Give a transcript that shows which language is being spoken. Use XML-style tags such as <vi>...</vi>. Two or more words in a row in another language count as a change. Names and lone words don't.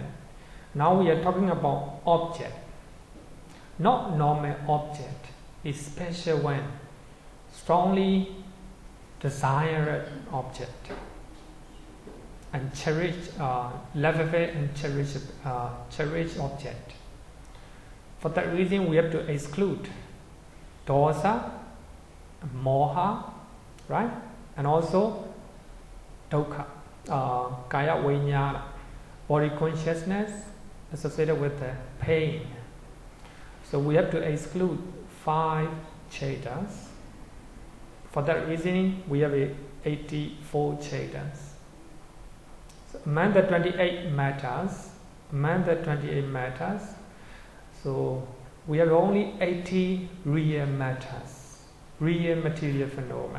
<en>Now we are talking about object, not normal object, especially when strongly desired object and cherished, lovable and cherished object. For that reason, we have to exclude</en> <pi>dosa, moha,</pi> <en>right? And also</en> <pi>dukkha, kaya viññāna,</pi> <en>body consciousness associated with the pain. So we have to exclude 5 chetas. For that reason, we have 84 chetas. So among the 28 matters, so we have only 80 real matters, real material phenomena.</en>